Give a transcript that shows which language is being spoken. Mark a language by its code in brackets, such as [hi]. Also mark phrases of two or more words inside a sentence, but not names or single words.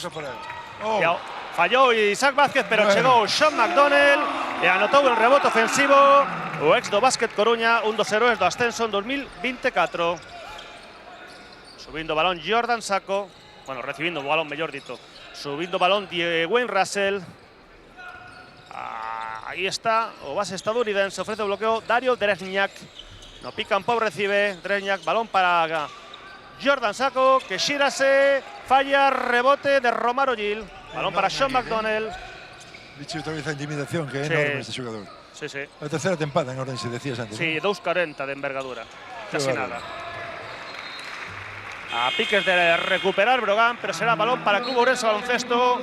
[gl] Fallou Isaac Vázquez, pero chegou Sean McDonnell e anotou el rebote ofensivo o ex do Básquet Coruña, un dos heróis do ascenso en 2024. Subindo balón Jordan Sacco, bueno, recibindo o balón, mellor dito. Subindo balón Wayne Russell. Aí está o base estadounidense, ofrece o bloqueo Dario Drezniak. No [en] pick and pop [gl] recibe Drezniak, balón para Jordan Sacco, que xírase, falla, rebote de Romaro Gil. Balón para Sean McDonnell. Dicho outra vez a intimidación que é enorme este xogador. Sí. A terceira tempada en Orense, decías antes. Sí, 2,40 de envergadura, casi nada. A piques de recuperar Brogan, pero será balón para Club Ourense Baloncesto.